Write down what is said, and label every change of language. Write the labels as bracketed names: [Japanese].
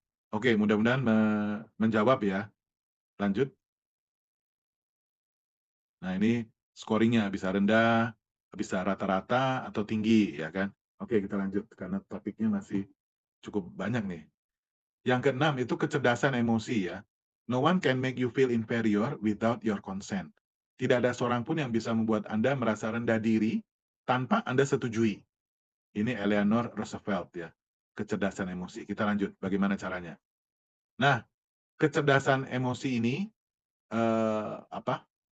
[Indonesian] Oke, mudah-mudahan menjawab ya. Lanjut. Nah, ini scoring-nya bisa rendah, bisa rata-rata, atau tinggi, ya kan? Oke, kita lanjut karena topiknya masih cukup banyak nih. Yang keenam itu kecerdasan emosi ya. [English] No one can make you feel inferior without your consent. [Indonesian] Tidak ada seorang pun yang bisa membuat Anda merasa rendah diri tanpa Anda setujui. Ini Eleanor Roosevelt ya. Kecerdasan emosi. Kita lanjut, bagaimana caranya? Nah, kecerdasan emosi ini apa?